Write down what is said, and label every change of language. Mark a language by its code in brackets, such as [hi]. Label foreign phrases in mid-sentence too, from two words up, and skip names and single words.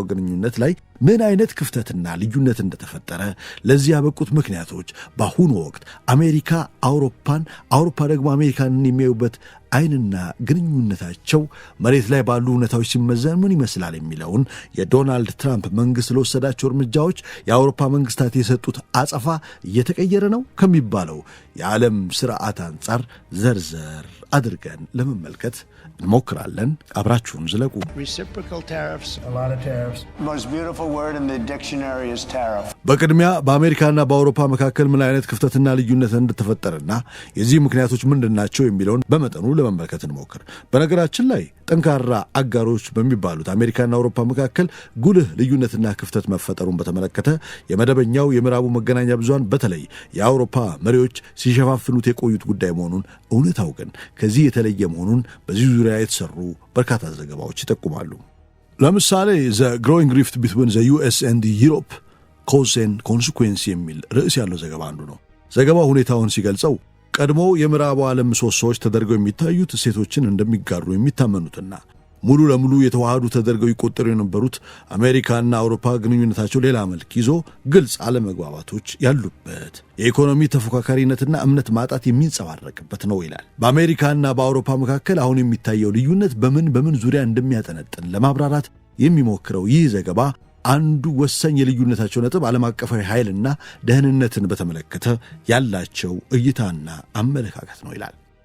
[am] ግንኙነት ላይ ምን አይነት ክፍተትና ልዩነት እንደተፈጠረ፣ ለዚህ ያበቁት ምክንያቶች፣ በአሁኑ ወቅት አሜሪካ አውሮፓን፣ አውሮፓ ደግሞ አሜሪካንን የሚያዩበት አይንና ግንኙነታቸው መሬት ላይ ባሉ ሁኔታዎች ሲመዘን ምን ይመስላል የሚለውን የዶናልድ ትራምፕ መንግስት ለወሰዳቸው እርምጃዎች የአውሮፓ መንግስታት የሰጡት አጸፋ እየተቀየረ ነው ከሚባለው የዓለም ስርዓት አንጻር ዘርዘር አድርገን ለመመልከት እንሞክራለን። አብራችሁን ዝለቁ። [en] Reciprocal tariffs, a lot of tariffs. Most beautiful word in the dictionary is tariff. [am] በቅድሚያ በአሜሪካና በአውሮፓ መካከል ምን አይነት ክፍተትና ልዩነት እንደተፈጠረና የዚህ ምክንያቶች ምንድናቸው የሚለውን በመጠኑ ለመመልከት እንሞክር። በነገራችን ላይ ጠንካራ አጋሮች በሚባሉት አሜሪካና አውሮፓ መካከል ጉልህ ልዩነትና ክፍተት መፈጠሩን በተመለከተ የመደበኛው የምዕራቡ መገናኛ ብዙሃን በተለይ የአውሮፓ መሪዎች ሲሸፋፍኑት የቆዩት ጉዳይ መሆኑን፣ እውነታው ግን ከዚህ የተለየ መሆኑን በዚህ ዙሪያ የተሰሩ በርካታ ዘገባዎች ይጠቁማሉ። ለምሳሌ The Growing Rift Between the US and Europe Cause and Consequence የሚል ርዕስ ያለው ዘገባ አንዱ ነው። ዘገባው ሁኔታውን ሲገልጸው ቀድሞ የምዕራቡ ዓለም ምሰሶዎች ተደርገው የሚታዩት እሴቶችን እንደሚጋሩ የሚታመኑትና ሙሉ ለሙሉ የተዋሃዱ ተደርገው ይቆጠሩ የነበሩት አሜሪካና አውሮፓ ግንኙነታቸው ሌላ መልክ ይዞ ግልጽ አለመግባባቶች ያሉበት፣ የኢኮኖሚ ተፎካካሪነትና እምነት ማጣት የሚንጸባረቅበት ነው ይላል። በአሜሪካና በአውሮፓ መካከል አሁን የሚታየው ልዩነት በምን ዙሪያ እንደሚያጠነጥን ለማብራራት የሚሞክረው ይህ ዘገባ አንዱ ወሳኝ የልዩነታቸው ነጥብ ዓለም አቀፋዊ ኃይልና ደህንነትን በተመለከተ ያላቸው እይታና አመለካከት ነው ይላል።